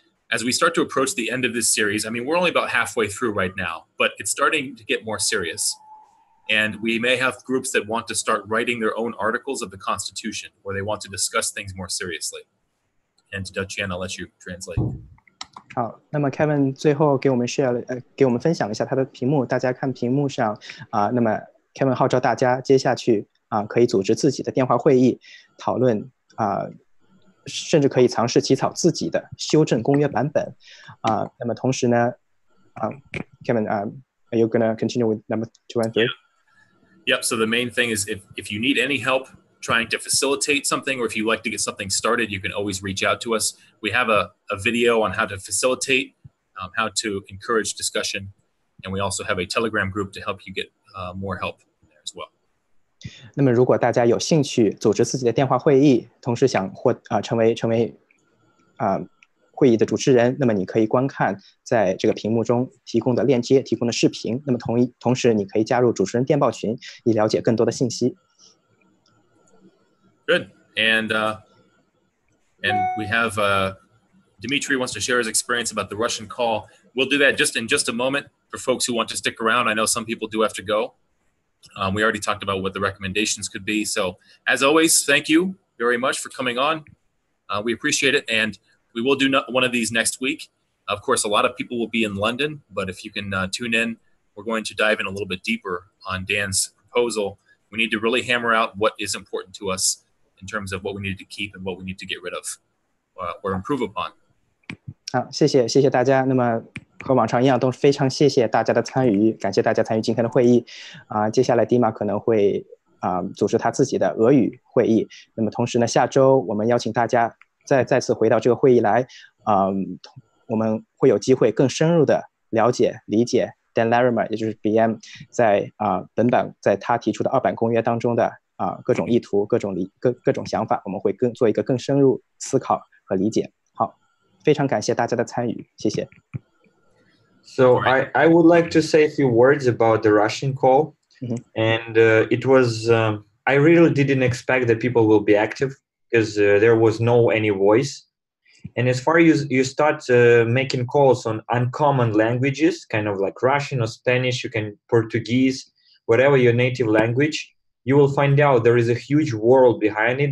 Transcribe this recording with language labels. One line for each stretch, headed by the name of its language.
English: as we start to approach the end of this series, I mean, we're only about halfway through right now, but it's starting to get more serious. And we may have groups that want to start writing their own articles of the Constitution, or they want to discuss things more seriously. And to Dutch-Yan, I'll let you translate.
Chinese: 好，那么 Kevin 最后给我们给我们分享了一下他的屏幕，大家看屏幕上那么 Kevin 号召大家接下去可以组织自己的电话会议，讨论甚至可以尝试起草自己的修正公约版本那么同时呢
English: Kevin are you gonna continue with number 2 and 3? Yep. So the main thing is if you need any help trying to facilitate something, or if you like to get something started, you can always reach out to us. We have a video on how to facilitate, how to encourage discussion. And we also have a Telegram group to help you get more help there as well.
Chinese: 那么如果大家有兴趣组织自己的电话会议，同时想成为会议的主持人，那么你可以观看在这个屏幕中提供的链接、提供的视频。那么同时你可以加入主持人电报群，以了解更多的信息。
English: Good. And we have Dmitry wants to share his experience about the Russian call. We'll do that in just a moment for folks who want to stick around. I know some people do have to go. We already talked about what the recommendations could be. So as always, thank you very much for coming on. We appreciate it. And we will do one of these next week. Of course, a lot of people will be in London, but if you can tune in, we're going to dive in a little bit deeper on Dan's proposal. We need to really hammer out what is important to us in terms of what we need to keep and what we need to get rid of or improve upon.
Chinese: 好，谢谢大家。那么和往常一样，都非常谢谢大家的参与，感谢大家参与今天的会议。接下来 Dima 可能会组织他自己的俄语会议。那么同时呢，下周我们邀请大家再次回到这个会议来，我们会有机会更深入的了解、理解 Dan Larimer， 也就是 BM 在本版在他提出的2版公约当中的各种意图、各种想法，我们会做一个更深入思考和理解。好，非常感谢大家的参与，谢谢。
English: So I would like to say a few words about the Russian call, and it was I really didn't expect that people will be active because there was no any voice. And as far as you start making calls on uncommon languages, kind of like Russian or Spanish, you can Portuguese, whatever your native language, you will find out there is a huge world behind it.